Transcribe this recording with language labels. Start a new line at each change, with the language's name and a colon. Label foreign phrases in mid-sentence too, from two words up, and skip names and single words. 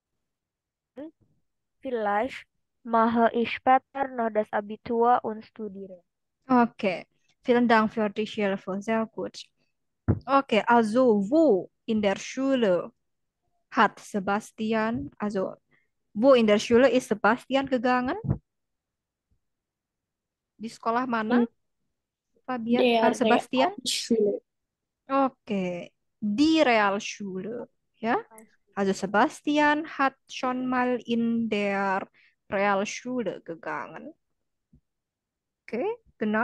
German: Vielleicht mache ich später noch das Abitur und studiere. Okay, vielen Dank für die Hilfe, sehr gut. Okay, also wo in der Schule hat Sebastian, also wo in der Schule ist Sebastian gegangen?
Indonesian: Di sekolah mana,
German: In Fabian, der Sebastian? Realschule. Okay, die Realschule, ja? Also Sebastian hat schon mal in der Realschule gegangen. Okay, genau.